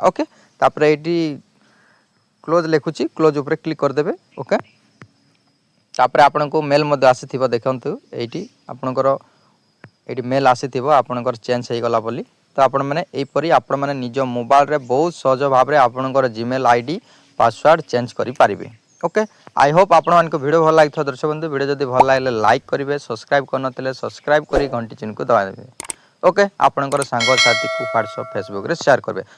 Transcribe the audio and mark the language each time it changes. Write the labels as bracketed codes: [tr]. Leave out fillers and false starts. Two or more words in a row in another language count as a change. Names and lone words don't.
[spv] ଓକେ ତାପର ଏଟି କ୍ଲୋଜ ଲିଖୁଚି କ୍ଲୋଜ ଉପର କ୍ଲିକ କର ଦେବେ। ଓକେ ତାପର ଆପନ କୋ ମେଲ ମଧ୍ୟେ ଆସିଥିବ ଦେଖନ୍ତୁ ଏଟି ଆପନକର ଏଟି ମେଲ ଆସିଥିବ ଆପନକର ଚେଞ୍ଜ ହେ ଗଲା ବୋଲି ତ ଆପଣ ମାନେ ଏଇ ପରି ଆପଣ ମାନେ ନିଜ ମୋବାଇଲ ରେ ବହୁତ ସହଜ ଭାବ ରେ ଆପନକର [en] Gmail ID password [spv] ଚେଞ୍ଜ କରି ପାରିବେ। [en] OK I hope [spv] ଆପଣ ମାନ କୋ ଭିଡିଓ ଭଲ ଲାଗିଥ ଦର୍ଶକ ବନ୍ଧୁ ଭିଡିଓ ଯଦି ଭଲ ଲାଗଲେ ଲାଇକ କରିବେ ସବସ୍କ୍ରାଇବ କରନଥିଲେ ସବସ୍କ୍ରାଇବ କରି ଘଣ୍ଟି ଚିହ୍ନ କୋ ଦବାଇ ଦେବେ। ଓକେ ଆପନକର ସାଙ୍ଗ ସାଥୀ କୋ ହ୍ୱାଟସଆପ ଫେସବୁକ ରେ ସେୟାର କରବେ।